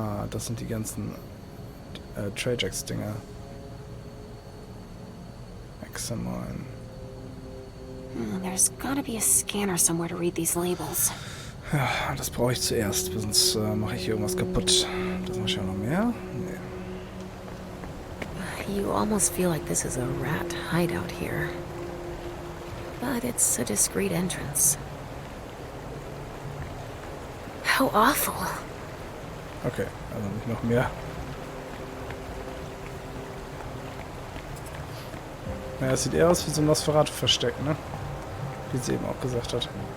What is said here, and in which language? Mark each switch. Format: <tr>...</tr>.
<de>Das sind die ganzen Trajax-Dinger.</de> <en>Examine. There's gotta be a scanner somewhere to read these labels.</en> <de>Ja, das brauche ich zuerst, sonst mache ich hier irgendwas kaputt. Das mache ich ja noch mehr? Nee.</de> <en>You almost feel like this is a rat hideout here. But it's a discreet entrance. How awful.</en> <de>Okay, also nicht noch mehr. Naja, es sieht eher aus wie so ein Nosferatu-Versteck, ne? Wie sie eben auch gesagt hat.</de>